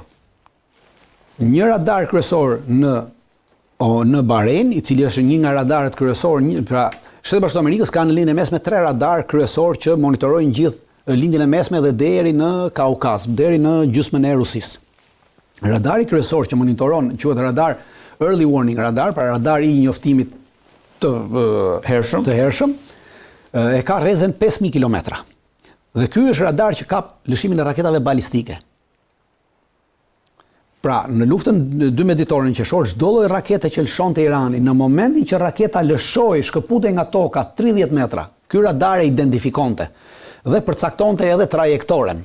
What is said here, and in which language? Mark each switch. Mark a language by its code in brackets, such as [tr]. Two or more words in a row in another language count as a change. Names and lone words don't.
[sq] Një radar kryesor në Bahrein, i cili është një nga radarët kryesor, pra Shtetet Bashkuara të Amerikës kanë në lindjen e mesme 3 radar kryesor që monitorojnë gjithë lindjen e mesme dhe deri në Kaukaz, deri në gjysmën e Rusisë. Radari kryesor që monitoron quhet radar [en] early warning radar, [sq] pra radar i njoftimit të hershëm, e ka rrezen 5000 kilometra. Dhe ky është radar që kap lëshimin e raketave balistike. Pra, në luftën 12 ditorin qershor, çdo lloj rakete që lëshonte Irani, në momentin që raketa lëshoi, shkëputej nga toka 30 metra, ky radar e identifikonte dhe përcaktonte edhe trajektoren.